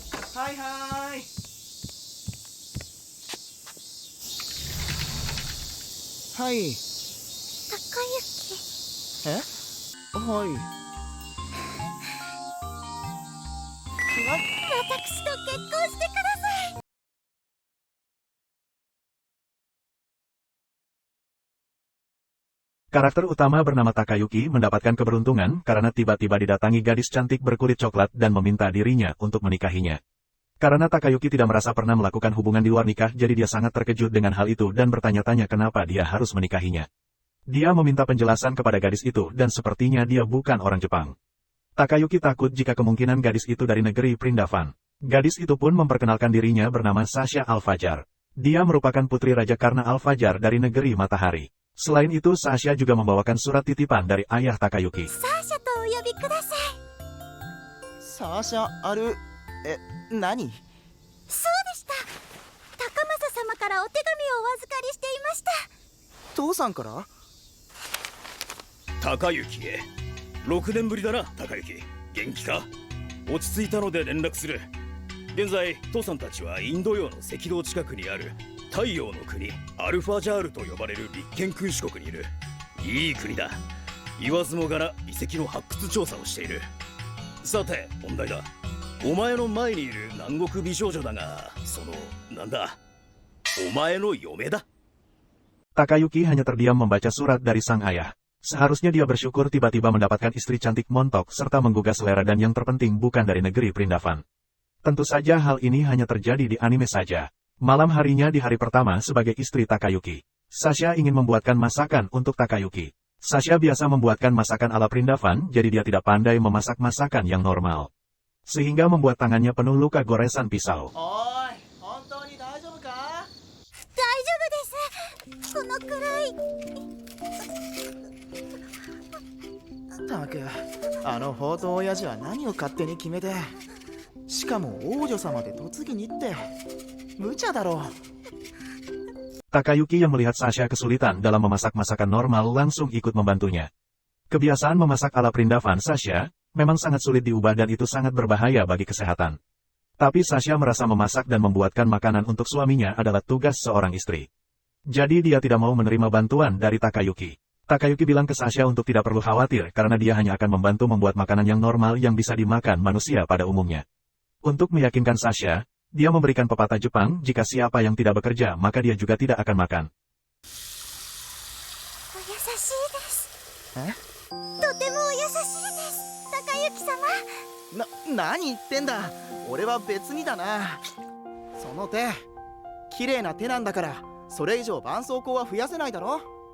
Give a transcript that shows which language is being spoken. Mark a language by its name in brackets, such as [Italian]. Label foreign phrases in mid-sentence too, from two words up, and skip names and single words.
[Japanese] はいはい。はい。高雪。え？はい。私と結婚してください。 [Indonesian] Karakter utama bernama Takayuki mendapatkan keberuntungan karena tiba-tiba didatangi gadis cantik berkulit coklat dan meminta dirinya untuk menikahinya. Karena Takayuki tidak merasa pernah melakukan hubungan di luar nikah, jadi dia sangat terkejut dengan hal itu dan bertanya-tanya kenapa dia harus menikahinya. Dia meminta penjelasan kepada gadis itu dan sepertinya dia bukan orang Jepang. Takayuki takut jika kemungkinan gadis itu dari negeri Prindavan. Gadis itu pun memperkenalkan dirinya bernama Sasha Al-Fajar. Dia merupakan putri raja karena Al-Fajar dari negeri matahari. Selain itu, Sasha juga membawakan surat titipan dari ayah Takayuki. [Japanese] サーシャとお呼びください. Sasha Aru...何？そうでした。高政様からお手紙をお預かりしていました。父さんから？高雪へ。6年ぶりだな、高雪。元気か？落ち着いたので連絡する。現在、父さんたちはインド洋の赤道近くにある太陽の国アルファジャールと呼ばれる立憲君主国にいる。いい国だ。言わずもがな遺跡の発掘調査をしている。さて、問題だ。お前の前にいる南国美少女だが、なんだ、お前の嫁だ。 [Indonesian] Takayuki hanya terdiam membaca surat dari sang ayah. Seharusnya dia bersyukur tiba-tiba mendapatkan istri cantik montok serta menggugah selera dan yang terpenting bukan dari negeri Prindavan. Tentu saja hal ini hanya terjadi di anime saja. Malam harinya di hari pertama sebagai istri Takayuki, Sasha ingin membuatkan masakan untuk Takayuki. Sasha biasa membuatkan masakan ala Prindavan, jadi dia tidak pandai memasak masakan yang normal. Sehingga membuat tangannya penuh luka goresan pisau. [Japanese] Oi, 本当に大丈夫か？大丈夫です。このくらい。ったく、あの宝刀親父は何を勝手に決めて。しかも王女様で嫁ぎに行って。無茶だろ。 [Indonesian] Takayuki yang melihat Sasha kesulitan dalam memasak masakan normal langsung ikut membantunya. Kebiasaan memasak ala Prindavan Sasha memang sangat sulit diubah dan itu sangat berbahaya bagi kesehatan. Tapi Sasha merasa memasak dan membuatkan makanan untuk suaminya adalah tugas seorang istri. Jadi dia tidak mau menerima bantuan dari Takayuki. Takayuki bilang ke Sasha untuk tidak perlu khawatir karena dia hanya akan membantu membuat makanan yang normal yang bisa dimakan manusia pada umumnya. Untuk meyakinkan Sasha, dia memberikan pepatah Jepang, jika siapa yang tidak bekerja maka dia juga tidak akan makan. [Japanese] お優しいです。え？とてもお優しいです。高雪様。何言ってんだ。俺は別にだな。その手、綺麗な手なんだから、それ以上絆創膏は増やせないだろ。